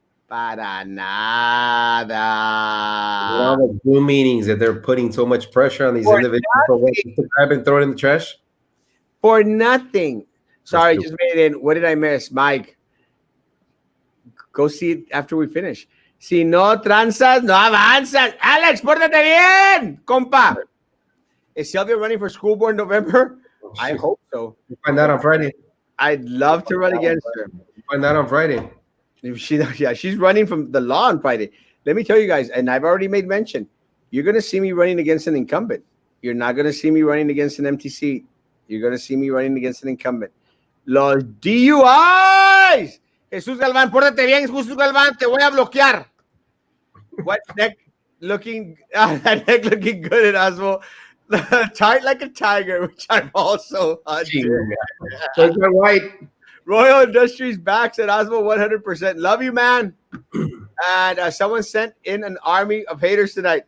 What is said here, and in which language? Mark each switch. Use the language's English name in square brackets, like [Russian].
[Spanish] Para nada. [English] All the Zoom meetings that they're putting so much pressure on these individuals to grab and throw it in the trash. For nothing. Sorry, just made it in. What did I miss? Mike, go see it after we finish. [Spanish] Si no transas, no avanzas. Alex, pórtate bien, compa. [English] Is Sylvia running for school board in November? I hope so. We'll find out on Friday. I'd love to run against her. We'll find out on Friday. She's running from the law on Friday. Let me tell you guys, and I've already made mention, you're going to see me running against an incumbent. You're not going to see me running against an empty seat. You're going to see me running against an incumbent. [Spanish] Los DUIs. Jesús Galván, pórtate bien, Jesús Galván, te voy a bloquear. [English] What neck looking, that neck looking good at Erasmo. Tight like a tiger, which I'm also under. White. Royal Industries backs at Erasmo 100%. Love you, man. And someone sent in an army of haters tonight.